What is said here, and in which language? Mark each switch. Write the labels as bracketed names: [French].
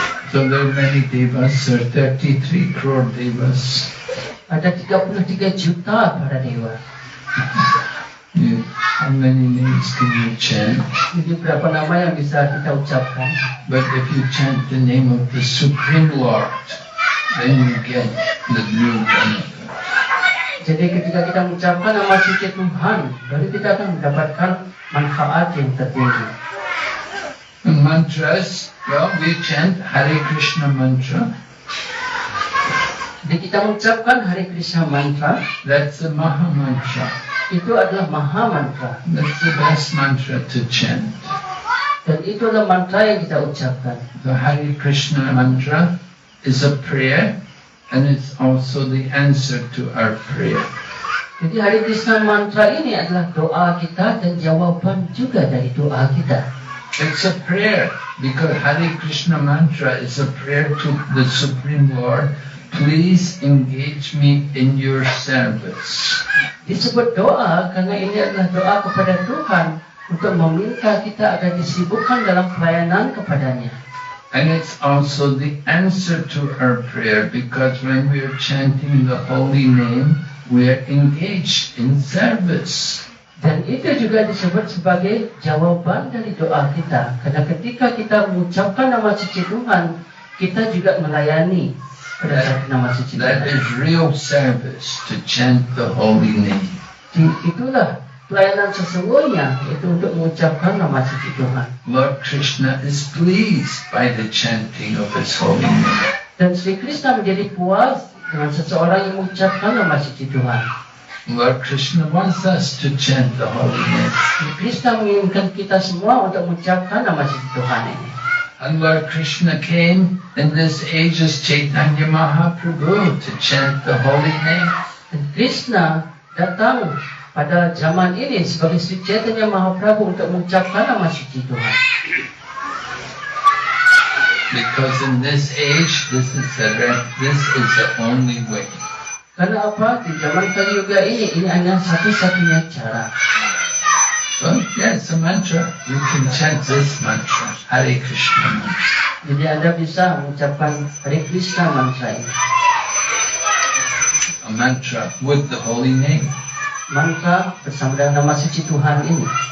[English] So there are many devas, there are 33 crore devas. [Indonesian] Ada 33 juta para dewa. [English] How many names can you chant? [Indonesian] Jadi berapa nama yang bisa kita ucapkan? [English] But if you chant the name of the Supreme Lord, then you get the real benefit. [Indonesian] Jadi ketika kita mengucapkan nama suci Tuhan, baru kita akan mendapatkan manfaat yang tertinggi. [English] And mantras, well, we chant Hare Krishna mantra. [Indonesian] Jadi kita mengucapkan Hare Krishna mantra. [English] That's the Maha mantra. [Indonesian] Itu adalah Maha mantra. [English] That's the best mantra to chant. [Indonesian] Dan itu adalah mantra yang kita ucapkan. [English] The Hare Krishna mantra is a prayer, and it's also the answer to our prayer. [Indonesian] Jadi Hare Krishna mantra ini adalah doa kita dan jawaban juga dari doa kita. [English] It's a prayer because Hare Krishna mantra is a prayer to the Supreme Lord. Please engage me in your service. [Indonesian] Disebut doa karena ini adalah doa kepada Tuhan untuk meminta kita agar disibukkan dalam pelayanan kepadanya. [English] And it's also the answer to our prayer because when we are chanting the holy name, we are engaged in service. [Indonesian] Dan itu juga disebut sebagai jawaban dari doa kita. Karena ketika kita mengucapkan nama suci Tuhan, kita juga melayani pada saat nama suci [English] That [Indonesian] Tuhan. [English] is real service to chant the holy name. [Indonesian] Itulah pelayanan sesungguhnya, yaitu untuk mengucapkan nama suci Tuhan. [English] Lord Krishna is pleased by the chanting of His holy name. [Indonesian] Dan Sri Krishna menjadi puas dengan seseorang yang mengucapkan nama suci Tuhan. [English] Lord Krishna wants us to chant the holy name. [Indonesian] Sri Krishna menginginkan kita semua untuk mengucapkan nama suci Tuhan ini. [English] And Lord Krishna came in this age as Chaitanya Mahaprabhu to chant the holy name. [Indonesian] Dan Krishna datang pada zaman ini sebagai Sri Chaitanya Mahaprabhu untuk mengucapkan nama suci Tuhan. [English] Because in this age, this is the only way. [Indonesian] Karena apa? Di zaman Kali Yuga ini hanya satu-satunya cara. [English] Well, yes, a mantra. You can chant this mantra, Hare Krishna mantra. [Indonesian] Jadi Anda bisa mengucapkan Hare Krishna mantra ini. [English] A mantra with the holy name. [Indonesian] Mantra bersama dengan nama suci Tuhan ini.